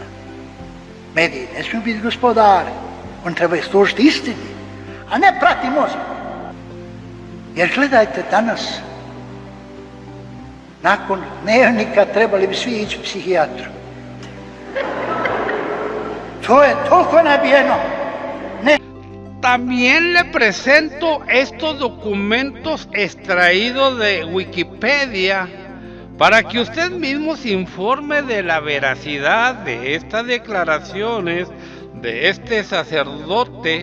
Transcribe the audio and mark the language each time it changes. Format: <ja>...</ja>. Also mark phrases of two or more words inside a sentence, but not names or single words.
<hr>Mediji ne smiju biti gospodari, oni trebaju služiti istini, a ne prati mozak. Jer gledajte danas, nakon dnevnika trebali bi svi ići u psihijatru. To je toliko nabijeno.</hr> <es>También le presento estos documentos extraídos de Wikipedia para que usted mismo se informe de la veracidad de estas declaraciones de este sacerdote.</es>